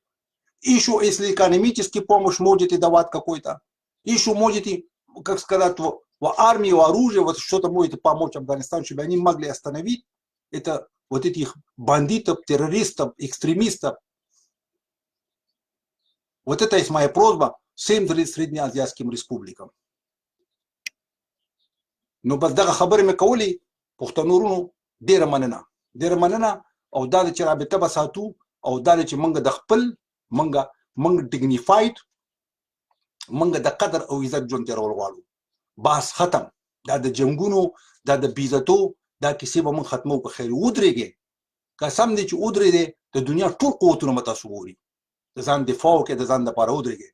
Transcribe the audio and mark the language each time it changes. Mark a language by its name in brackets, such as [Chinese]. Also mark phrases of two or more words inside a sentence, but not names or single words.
[Russian] Еще если экономически помощь можете давать какой-то, еще можете, как сказать, в армии, в оружии, вот что-то можете помочь Афганистану, чтобы они могли остановить это вот этих бандитов, террористов, экстремистов. Вот это есть моя просьба всем среднеазиатским республикам. Но баздага хабарами каули, пухтануруну, дера манена, [Pashto] او دا چې رابطه به ساتو او دا چې موږ د خپل موږ ډیګنیفاید موږ د قدر او عزت ژوند تیرول غواړو. بحث ختم. دا د جنګونو دا د بیزتو دا کیسې به موږ ختمو په خیر. ودرېږئ، قسم دی چې ودرېږئ د دنیا ټول قوتونه به تاسو وګورئ، د ځان دفاع وکړئ، د ځان دپاره ودرېږئ.